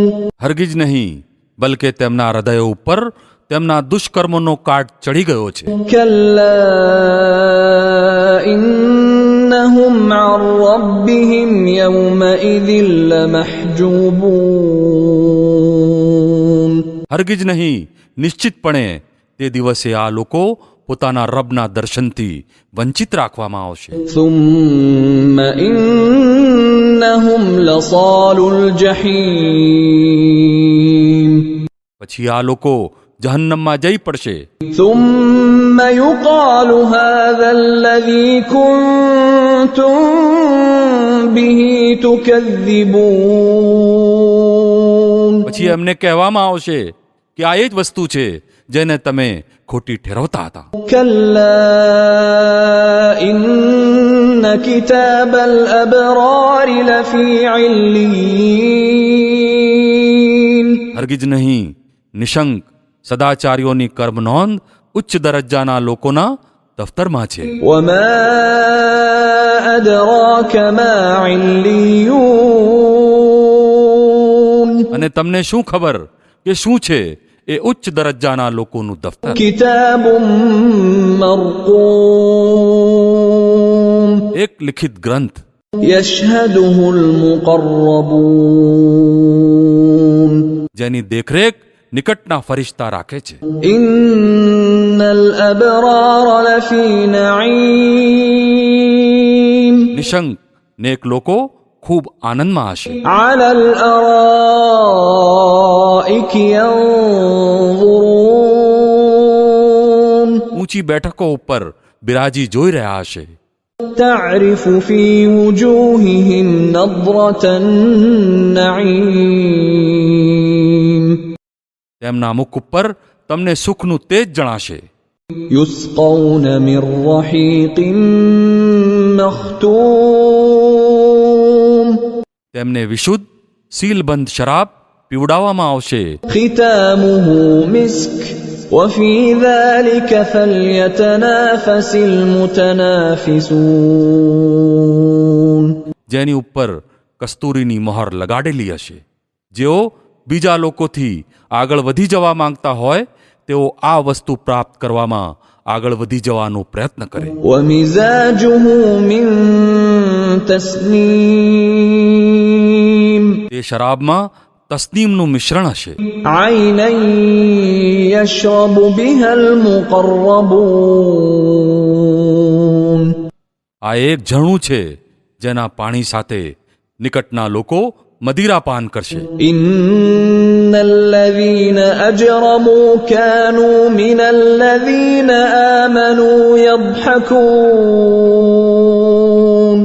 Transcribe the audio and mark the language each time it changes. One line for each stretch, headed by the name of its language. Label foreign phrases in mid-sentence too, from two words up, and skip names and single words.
Gujarati: હરગીજ નહીં, બલકે તેમના હૃદયો ઉપર તેમના દુષ્કર્મોનો કાટ ચડી ગયો છે।
Arabic: كلا إنهم عن ربهم يومئذ لمحجوبون
Gujarati: હરગીજ નહીં, નિશ્ચિતપણે તે દિવસે આ લોકો પોતાના રબના દર્શનથી વંચિત રાખવામાં આવશે।
Arabic: ثم إنهم لصالوا الجحيم
Gujarati: પછી આ લોકો જહન્નમમાં જઈ પડશે।
Arabic: ثم يقال هذا الذي كنتم به تكذبون
Gujarati: પછી એમને કહેવામાં આવશે કે આ એ જ વસ્તુ છે જેને તમે ખોટી ઠેરવતા હતા।
Arabic: كلا إن كتاب الأبرار لفي عليين
Gujarati: હરગીજ નહીં, નિશંક સદાચારીઓની કર્મનોંધ ઉચ્ચ દરજ્જાના લોકોના દફતરમાં છે।
Arabic: وما أدراك ما عليون
Gujarati: અને તમને શું ખબર કે શું છે એ ઉચ્ચ દરજ્જાના લોકોનું દફતર?
Arabic: كتاب مرقوم
Gujarati: એક લિખિત ગ્રંથ,
Arabic: يشهده المقربون
Gujarati: જેની દેખરેખ નિકટના ફરિશ્તા રાખે છે।
Arabic: إن الأبرار لفي نعيم
Gujarati: નિશંક નેક લોકો ખૂબ આનંદમાં હશે।
Arabic: على الأرائك ينظرون
Gujarati: ઊંચી બેઠકો ઉપર બિરાજી જોઈ રહ્યા હશે।
Arabic: تعرف في وجوههم نضرة النعيم
Gujarati: તેમના મુખ ઉપર તમને સુખનું તેજ જણાશે.
Arabic: يسقون من رحيق مختوم
Gujarati: તેમને વિશુદ્ધ સીલબંધ શરાબ પીવડાવવામાં આવશે.
Arabic: ختامه مسك وفي ذلك فليتنافس المتنافسون
Gujarati: જેની ઉપર કસ્તુરીની મહોર લગાડેલી હશે. જેઓ બીજા લોકોથી આગળ વધી જવા માંગતા હોય તેઓ આ વસ્તુ પ્રાપ્ત કરવામાં આગળ વધી જવાનો પ્રયત્ન કરે.
Arabic: ومزاجه من تسنيم
Gujarati: તે શરાબમાં તસ્નીમનું મિશ્રણ હશે.
Arabic: عينا يشرب بها المقربون
Gujarati: આ એક ઝરણું છે જેના પાણી સાથે નિકટના લોકો મદિરા પાન કરશે.
Arabic: إن الذين أجرموا كانوا من الذين آمنوا يضحكون